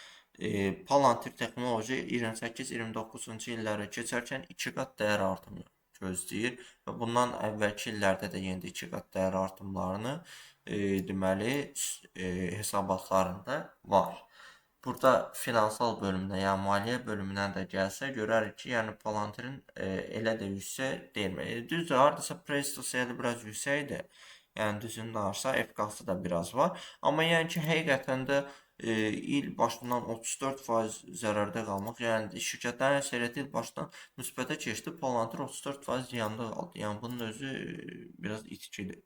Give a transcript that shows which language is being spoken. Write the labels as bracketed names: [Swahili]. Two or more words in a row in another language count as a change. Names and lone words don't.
[Azerbaijani] Palantir Technology 28-29-cu illəri keçərkən 2 qat dəyər artımı gözləyir və bundan əvvəlki illərdə də yenə də 2 qat dəyər artımlarını deməli hesabatlarında var. Burada finansal bölümünə, yəni maliyyə bölümündən də gəlsə, görərik ki, yəni Palantirin elə də yüksək deyil. Düzdür, hardasa [English] price to sale [Azerbaijani] biraz yüksəkdir. Yəni düzünü danışsa, FK-sı da biraz var. Amma yəni ki, həqiqətən də il başından 34% zərərdə qalmaq, yəni şirkətlərin əksəriyyəti il başdan müsbətə keçdi, Palantir 34% ziyanda qaldı. Yəni bunun özü biraz itkidir.